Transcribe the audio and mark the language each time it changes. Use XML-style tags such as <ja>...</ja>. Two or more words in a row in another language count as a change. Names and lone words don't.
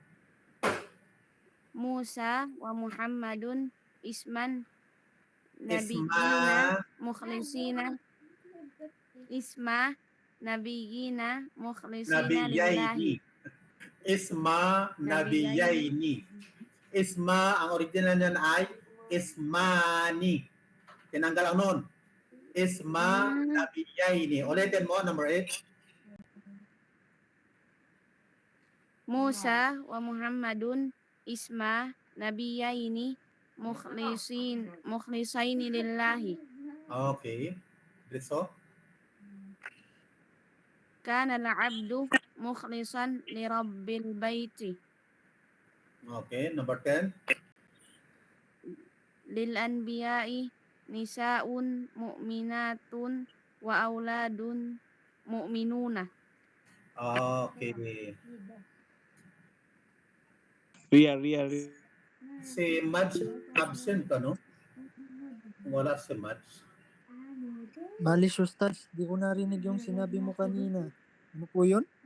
<ar>موسى ومحمد اسما نبيين مخلصين اسما نبيين مخلصين لله. اسما نبيين. Isma,</ar> <tl>ang original niyan ay Ismani. Tinanggal ang nun.</tl> <ar>اسما نبيين.</ar> <tl>Ulitin mo, number 8.</tl> <ar>موسى ومحمد اسما نبيين مخلصين لله.</ar> <tl>Okay. Diretso.</tl> <ar>كان العبد مخلصا لرب البيت.</ar> <en>Okay, number 10.</en> <ar>للأنبياء نساء مؤمنات وأولاد مؤمنون.</ar> <tl>Okay. Ria. Si Mads absent ka, no? Wala si Mads. Balis, Ustaz. Di ko narinig yung sinabi mo kanina. Ano po yun?</tl>